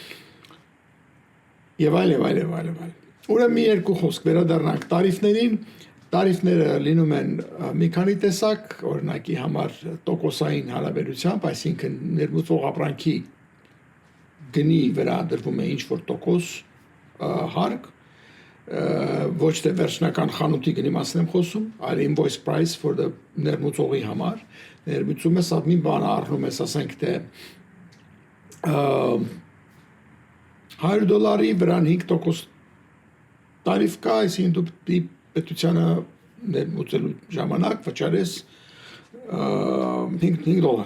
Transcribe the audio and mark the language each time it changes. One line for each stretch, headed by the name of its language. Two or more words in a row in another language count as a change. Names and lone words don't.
Armenian: եւ այլ։ Ուրեմն մի երկու խոսք վերադառնանք տարիֆներին, տարիֆները լինում են մի քանի տեսակ, օրինակի համար տոկոսային հարաբերությամբ, այսինքն ներմուծող ապրանքի գնի վրա դրվում է ինչ-որ տոկոս հարկ, ոչ թե վերջնական խանութի գնի մասին եմ խոսում, այլ
English: invoice price for the
Armenian: ներմուծողի համար, ներմուծումը սա մի բան առնում ես, ասենք թե $100 վրան 5% տարիֆ կա, այսինքն դու պետությանը ներմուծելու ժամանակ վճարես $5.